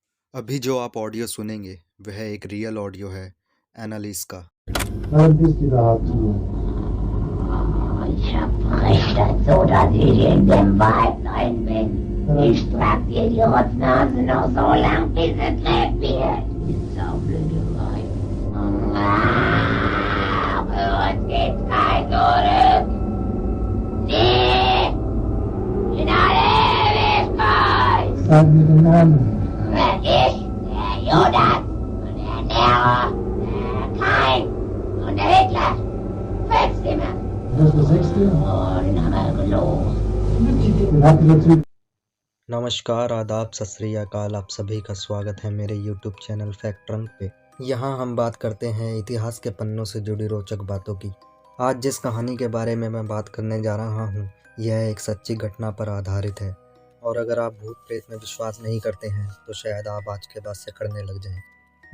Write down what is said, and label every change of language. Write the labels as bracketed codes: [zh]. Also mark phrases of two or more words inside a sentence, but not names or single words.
[hi] अभी जो आप ऑडियो सुनेंगे वह एक [en] real audio [hi] है एनालिस का। [de] Ich hab recht dazu, dass ich in dem Wald rein bin. Ich trag dir die Rotznase noch so lang, bis es lebt wird. Die Saublöderei. Für uns gibt's kein Zurück. Nie! In alle Ewigkeit! Sag mir den Namen. Wenn ich, der Judas und der Nero, der Kain und der Hitler, fünfte Mann. Das ist der sechste. Und aber los. Den hat dieser Typ. [hi] नमस्कार, आदाब, [pa] ਸਤ ਸ੍ਰੀ ਅਕਾਲ। [hi] आप सभी का स्वागत है मेरे YouTube चैनल फैक्ट रंग पे। यहाँ हम बात करते हैं इतिहास के पन्नों से जुड़ी रोचक बातों की। आज जिस कहानी के बारे में मैं बात करने जा रहा हूँ यह एक सच्ची घटना पर आधारित है, और अगर आप भूत प्रेत में विश्वास नहीं करते हैं तो शायद आप आज के बाद से करने लग जाएं।